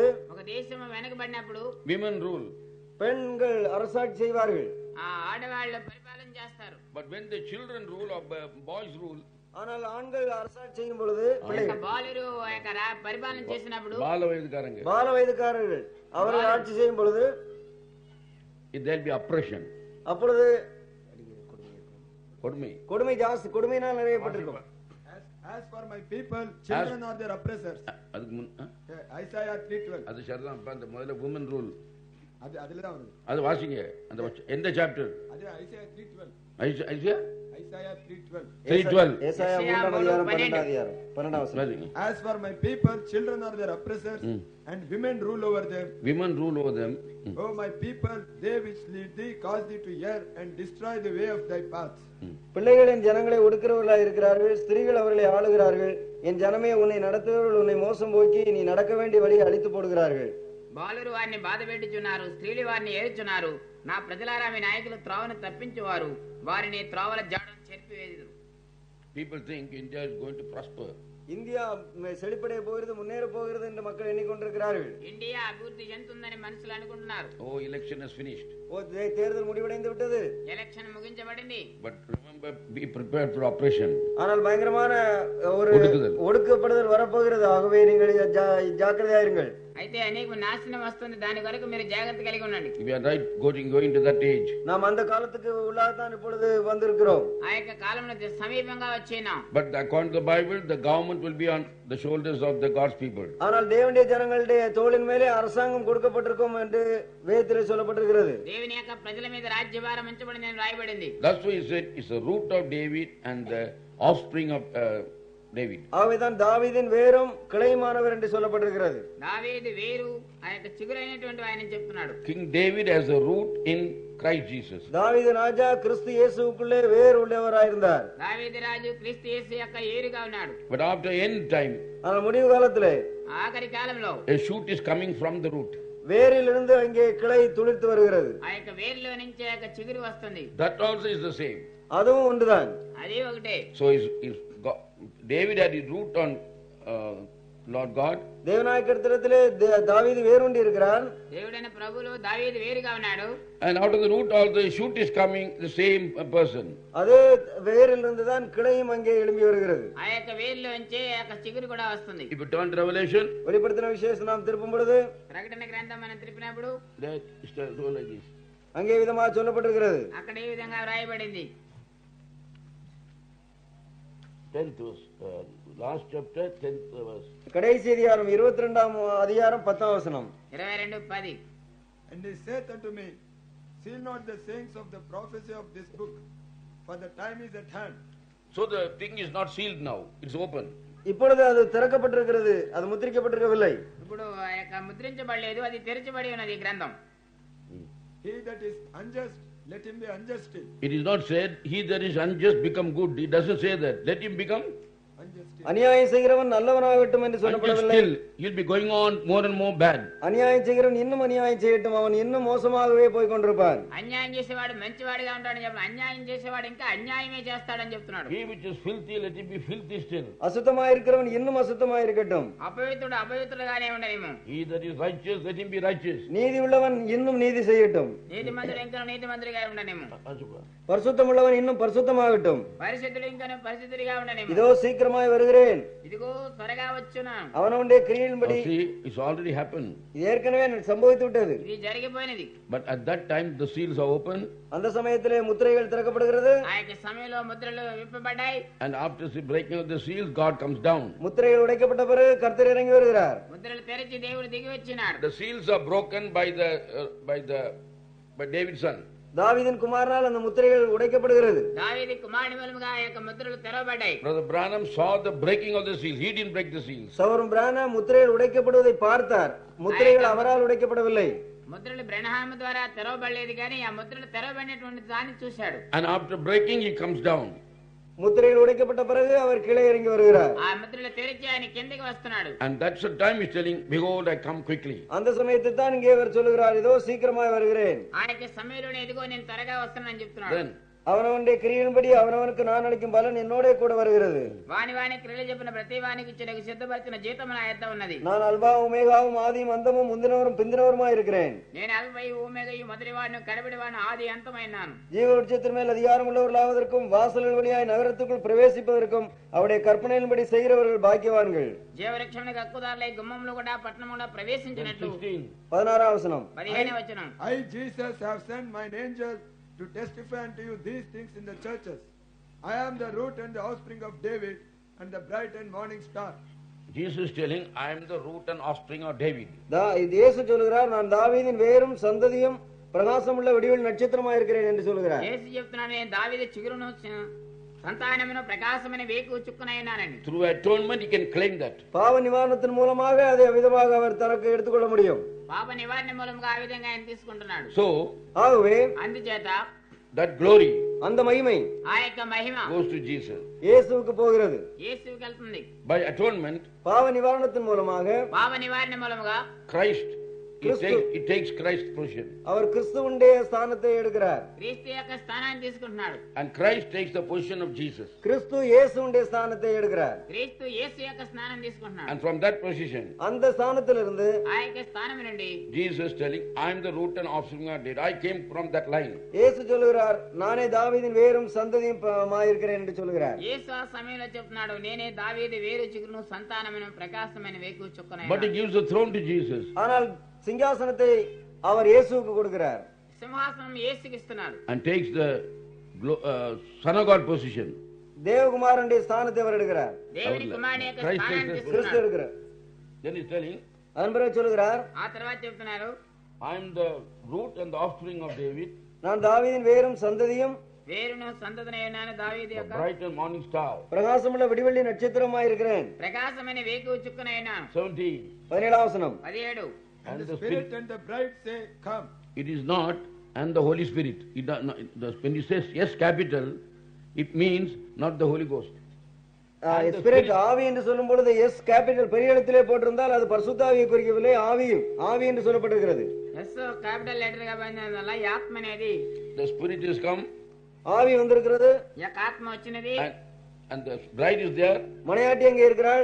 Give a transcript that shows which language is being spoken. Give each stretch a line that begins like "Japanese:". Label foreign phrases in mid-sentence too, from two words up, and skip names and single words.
Telugu: ఒక దేశం వెనకబడినప్పుడు
English: women rule.
Tamil: பெண்கள் அரசாட்சி செய்வார்கள்.
Telugu: ఆ ఆడవాళ్ళు పరిపాలన చేస్తారు.
English: But when the children rule or boys rule,
Tamil: ஆனால் ஆண்கள் அரசாட்சி செய்யும் பொழுது,
Telugu: బాలురు పరిపాలన చేసినప్పుడు బాల
Tamil: వయదుకాரர்கள் அவர்கள் ஆட்சி செய்யும் பொழுது
English: there will be oppression.
Tamil: அப்பொழுது கொடுமை ஜாஸ்தி, கொடுமையினால் நிறையப்பட்டிருக்கும்.
English: As for my people, children are their oppressors. Isaiah 3:12.
Tamil: அது சரிதான். அந்த முதல்ல
English: women rule
Tamil: அதுல தான் வருது. அது வாசிங்க. அந்த எந்த சாப்டர்? அது Isaiah 3:12. Isaiah 3:12. ஏசாயா 12 வசனம்.
English: As for my people, children are their oppressors, and women rule over them. Oh my people, they which lead thee cause thee to err and destroy the way of thy paths.
Tamil: பிள்ளைகளின் ஜனங்களை ஒடுக்கிறவர்களாக இருக்கிறார்கள், ஸ்திரீகள் அவர்களை ஆளுகிறார்கள். என் ஜனமே, உன்னை நடத்துகிறவர்கள் உன்னை மோசம் போக்கி நீ நடக்க வேண்டிய வழியை அழித்து போடுகிறார்கள்.
Telugu: బాలురు వారిని బాధ పెట్టుచున్నారు, స్త్రీలు వారిని ఏరుచున్నారు. నా ప్రజలారా మీ నాయకులు త్రోవను తప్పించువారు, వారిని త్రోవల జాడను చెరిపివేయుదురు.
English: People think India is going to prosper.
Tamil: இந்தியா செழிப்படைய போகிறது, முன்னேற போகிறது என்று மக்கள் எண்ணிக்கொண்டிருக்கிறார்கள்.
Telugu: ఇండియా అభివృద్ధి చెందుతుందని మనుషులు అనుకుంటున్నారు.
English: Oh, election is finished.
Tamil: தேர்தல் முடிவடைந்து விட்டது.
Telugu: ఎలక్షన్ ముగించబడింది.
English: But remember, be prepared for oppression.
Tamil: ஆனால் பயங்கரமான ஒரு ஒடுக்கப்படுதல் வரப்போகிறது. ஆகவே நீங்கள் ஜாக்கிரதையா இருங்கள்.
Telugu: అయితే అనేక నాశనం వస్తుంది, దాని కొరకు మీరు జాగ్రత్త కలిగి ఉండండి.
English: We are right going to that age.
Tamil: நாம் அந்த காலத்துக்கு உள்ளாதான் இப்பொழுது வந்திருக்கிறோம்.
Telugu: ఆ యొక్క కాలంలో సమీపంగా వచ్చేనాం.
English: But according to the Bible, the government will be on the shoulders of the God's people.
Tamil: ஆனால் தேவனுடைய ஜனங்களுடைய தோளின் மேலே அரசாங்கம் கொடுக்கப்பட்டிருக்கும் என்று வேதத்திலே சொல்லப்பட்டிருக்கிறது.
Telugu: దేవుని యొక్క ప్రజల మీద రాజ్యభారం ఉంచబడిందని రాయబడింది.
English: That's why he said it's the root of David and the offspring of David.
Tamil: ஆகவேதான் தாவீதின் வேரும் கிளையுமானவர் என்று சொல்லப்பட்டிருக்கிறது.
Telugu: దావీదు వేరు ఆ యొక్క చిగురైనటువంటి ఆయన చెప్తున్నాడు.
English: King David has a root in Christ Jesus.
Tamil: தாவீது ராஜா கிறிஸ்து இயேசுவுக்குள்ளே வேர் உள்ளவராயிருந்தார்.
Telugu: దావీదు రాజు క్రీస్తు యేసు యొక్క ఏరుగా ఉన్నాడు.
English: But after end time,
Tamil: ஆனால் முடிவு காலத்திலே
Telugu: ఆఖరి కాలంలో
English: a shoot is coming from the root.
Tamil: வேரிலிருந்து அங்கே கிளை துளிர்த்து வருகிறது.
Telugu: ఆ యొక్క వేరులో నుంచి ఆ యొక్క చిగురు వస్తుంది.
English: That also is the same.
Tamil: அதுவும் ஒன்றுதான்.
Telugu: అది ఒకటే.
English: So David had his root on Lord God.
Tamil: தேவநாயகத்திலே தாவீது வேரூண்டி இருக்கிறார்.
Telugu: దేవుడైన ప్రభువులో దావీదు వేరుగా ఉన్నాడు.
English: And out of the root also a shoot is coming, the same person.
Tamil: அதே வேரிலிருந்து தான் கிளையும் அங்கே எழும்பி வருகிறது.
Telugu: ఆ యొక్క వేరులో నుంచి ఆ యొక్క చిగురు కూడా వస్తుంది.
English: If you turn to Revelation,
Tamil: வெளிப்படுத்தின விசேஷம் நாம் திருப்பும் பொழுது
Telugu: ప్రకటన గ్రంథం మనం తిరిపినప్పుడు
English: that is told like this.
Tamil: அங்கே விதமாக சொல்லப்பட்டிருக்கிறது.
Telugu: అక్కడ ఈ విధంగా వ్రాయబడింది.
English: 10th verse, last chapter, 10th verse.
Tamil: கடைசி அதிகாரம் 22ஆம் அதிகாரம் 10ஆம் வசனம். 22:10.
English: And he saith unto me, seal not the sayings of the prophecy of this book, for the time is at hand. So the thing is not sealed now, it's open.
Tamil: இப்பொழுது அது திறக்கப்பட்டிருக்கிறது, அது முத்திரிக்கப்பட்டிருக்கவில்லை.
Telugu: ఇప్పుడు ఆ యొక్క ముద్రించబడలేదు, అది తెరచబడి ఉన్నది ఈ గ్రంథం.
English: He that is unjust, let him be unjust still. It is not said, he that is unjust become good. It doesn't say that. Let him become Unjust still.
Tamil: அநியாயம் செய்கிறவன் நல்லவனாகட்டும் என்று unjust சொல்லப்படவில்லை.
English: still. He'll be going on more and more bad.
Tamil: அநியாயம் செய்கிறவன் இன்னும் அநியாயம் செய்யட்டும், அவன் இன்னும் மோசமாகவே போய் கொண்டிருப்பான்.
Telugu: అన్యాయం చేసేవాడు మంచివాడిగా ఉంటాడని చెప్పి అన్యాయం చేసేవాడు ఇంకా అన్యాయమే చేస్తాడని చెప్తున్నాడు.
English: He which is filthy, let him be filthy still.
Tamil: அசுத்தமாயிருக்கிறவன் இன்னும் அசுத்தமாயிருக்கட்டும்.
Telugu: అపవిత్రుడు అపవిత్రుడుగానే ఉండనేమో.
English: He that is righteous, let him be righteous.
Tamil: நீதி உள்ளவன் இன்னும் நீதி செய்யட்டும்.
Telugu: నీతిమంతుడు ఇంకా నీతిమంతుడిగా ఉండనేమో.
Tamil: பரிசுத்தம் உள்ளவன் இன்னும் பரிசுத்தமாகட்டும்.
Telugu: పరిశుద్ధుడు ఇంకా పరిశుద్ధుడిగా ఉండనేమో.
Tamil: இதோ சீக்கிரமாய் வருகிறேன்.
Telugu: ఇదిగో త్వరగా వచ్చునా.
Tamil: அவனுடைய கிரியையின்படி
English: See, it's already happened.
Tamil: இது ஏற்கனவே சம்பவித்து விட்டது.
Telugu: ఇది జరిగిపోయినది.
English: But at that time, the seals are open.
Tamil: அந்த சமயத்திலே முத்திரைகள் திறக்கப்படுகிறது.
Telugu: ఆ యొక్క సమయంలో ముద్రలు విప్పబడ్డాయి.
English: And after the breaking of the seals, God comes down.
Tamil: முத்திரைகள் உடைக்கப்பட்ட பிறகு கர்த்தர் இறங்கி வருகிறார்.
Telugu: ముద్రలు తెరిచి దేవుడు దిగి వచ్చినాడు.
English: The seals are broken by David's son.
Tamil: தாவீதின் குமாரனால் அந்த முத்திரைகள் உடைக்கப்படுகிறது.
Telugu: దావీదు కుమారుని మూలముగా ఆ యొక్క ముద్రలు తెరవబడ్డాయి.
English: Brother Branham saw the breaking of the seals. He didn't break the seals.
Tamil: சகோதரன் பிரானம் முத்திரைகள் உடைக்கப்படுவதை பார்த்தார். முத்திரைகள் அவரால் உடைக்கப்படவில்லை.
Telugu: ముద్రలు బ్రహ్మ ద్వారా తెరవబడలేదు కానీ ఆ ముద్రలు తెరవబడినటువంటి దాన్ని చూశాడు.
English: And after breaking, he comes down.
Tamil: முத்திரைகள் உடைக்கப்பட்ட பிறகு அவர் கீழே இறங்கி வருகிறார்.
Telugu: ఆ ముద్రలు తెరిచి ఆయన కిందకి వస్తున్నాడు.
English: And that's the time he's telling, behold, I come quickly.
Tamil: அந்த சமயத்தில் தான் இங்கே அவர் சொல்லுகிறார், இதோ சீக்கிரமாய் வருகிறேன்.
Telugu: ఆ యొక్క సమయంలోనే ఎదుగో నేను త్వరగా వస్తున్నానని చెప్తున్నాడు.
English: Then
Tamil: அவனவனுடைய கிரியின்படி அவனவனுக்கு நான் அளிக்கும் பலன் என்னோட கூட வருகிறது.
Telugu: వాని వాని క్రియలు చెప్పిన ప్రతి వానికి ఇచ్చేందుకు సిద్ధపరిచిన జీతం నా యొద్ద ఉన్నది.
Tamil: நான் அல்பாவும் ஒமேகாவும் ஆதியும் அந்தமும் முந்தினவரும் பிந்தினவருமாய் இருக்கிறேன்.
Telugu: నేను అల్పయు ఓమేగయు మొదటివాడును కడపడివాడును ఆది అంతమైనాను.
Tamil: ஜீவவிருட்சத்தின் மேல் அதிகாரம் உள்ளவர்களாவதற்கும் வாசல்கள் வழியாய் நகரத்துக்குள் பிரவேசிப்பதற்கும் அவருடைய கற்பனையின்படி செய்கிறவர்கள் பாக்கியவான்கள்.
Telugu: జీవవృక్షమునకు హక్కుదారులై గుమ్మములు కూడా పట్టణము కూడా ప్రవేశించినట్లు. 16వ వచనం. 15వ వచనం.
English: I, Jesus, have sent mine angel to testify unto you these things in the churches. I am the root and the offspring of David and the bright and morning star. Jesus is telling, I am the root and offspring of David.
Tamil: இயேசு சொல்கிறார், நான் தாவீதின் வேரும் சந்ததியும் பிரகாசமுள்ள விடிவெளி நட்சத்திரமாய் இருக்கிறேன் என்று சொல்கிறார்.
Telugu: యేసు చెప్తున్నాడు, నేను దావీదు చిగురును సంతానమును ప్రకాశమైన వేకు చుక్కనై ఉన్నానని.
English: Through atonement, he can claim that.
Tamil: பாவ நிவாரணத்தின் மூலமாக அதை விதமாக அவர் தனக்கு எடுத்துக்கொள்ள முடியும்.
Telugu: పాప నివారణ మూలంగా ఆ విధంగా ఆయన తీసుకుంటున్నాడు.
English: So,
Tamil: ஆகவே
Telugu: అందుచేత
English: that glory
Tamil: அந்த மகிமை
Telugu: ఆ యొక్క మహిమ
English: goes to Jesus.
Tamil: இயேசுவுக்கு போகிறது.
Telugu: యేసుకి వెళ్తుంది.
English: By atonement,
Tamil: பாவ நிவாரணத்தின் மூலமாக
Telugu: పాప నివారణ మూలంగా
English: Christ, he takes Christ's position.
Tamil: அவர் கிறிஸ்துவுடைய ஸ்தானத்தை எடுக்கிறார்.
Telugu: క్రీస్తు యొక్క స్థానాన్ని తీసుకుంటున్నాడు.
English: And Christ takes the position of Jesus.
Tamil: கிறிஸ்து இயேசுவுடைய ஸ்தானத்தை எடுக்கிறார்.
Telugu: క్రీస్తు యేసు యొక్క స్థానం తీసుకుంటున్నాడు.
English: And from that position,
Tamil: அந்த ஸ்தானத்திலிருந்து
Telugu: ఆ యొక్క స్థానం నుండి
English: Jesus telling, I am the root and offspring of David. I came from that line.
Tamil: இயேசு சொல்லுகிறார், நானே தாவீதின் வேரும் சந்ததியும் இருக்கிறேன் என்று சொல்லுகிறார்.
Telugu: యేసు ఆ సమయంలో చెప్తున్నాడు, నేనే దావీదు వేరు చిగురును సంతానమైన ప్రకాశమైన వేకు చుక్కనై.
English: But he gives the throne to Jesus.
Tamil: ஆனால் சிங்காசனத்தை அவர் இயேசுவுக்கு கொடுக்கிறார்.
Telugu: సింహాసనం యేసుకి ఇస్తున్నాడు.
English: And takes the Son of God position.
Tamil: தேவகுமாரனுடைய ஸ்தானத்தை அவர் எடுக்கிறார்.
Telugu: దేవుని కుమారుని యొక్క Christ స్థానాన్ని
English: takes the
Tamil: கிறிஸ்து
Telugu: తీసుకున్నాడు.
Tamil: எடுக்கிறார்.
English: Then he's telling,
Tamil: அதன் பிறகு சொல்லுகிறார்,
Telugu: ఆ తర్వాత చెప్తున్నారు,
English: I am the root and the offspring of David.
Tamil: நான் தாவீதின் வேரும் சந்ததியும்
Telugu: వేరును సంతతనైనాను దావీదు
English: the
Telugu: యొక్క
English: bright and morning star.
Tamil: பிரகாசமுள்ள விடிவெள்ளி நட்சத்திரமாய் இருக்கிறேன்.
Telugu: ప్రకాశమైన వేకువ చుక్కనైనాను.
Tamil: 17. 17ஆம் வசனம். 17
English: And the the Spirit Spirit, and the bride say, Come. it is not, and the Holy Spirit. It does not, when he says yes capital, it means not the Holy Ghost. And the
Tamil: ஸ்பிரிட்
English: Spirit-
Tamil: ஆவி என்று சொல்லும் பொழுது
English: S capital
Tamil: பெரிய எழுத்திலே போட்டிருந்தால் அது பரிசுத்த ஆவியை குறிக்கவில்லை, ஆவியும் ஆவி என்று சொல்லப்பட்டிருக்கிறது.
English: S capital letter
Telugu: గా పోయినందువల్ల ఈ ఆత్మ అనేది
English: The Spirit is come,
Tamil: ஆவி வந்திருக்கிறது,
Telugu: ఈ యొక్క ఆత్మ వచ్చినది.
English: and the bride is there,
Tamil: மனையாட்டி அங்கே இருக்கிறாள்,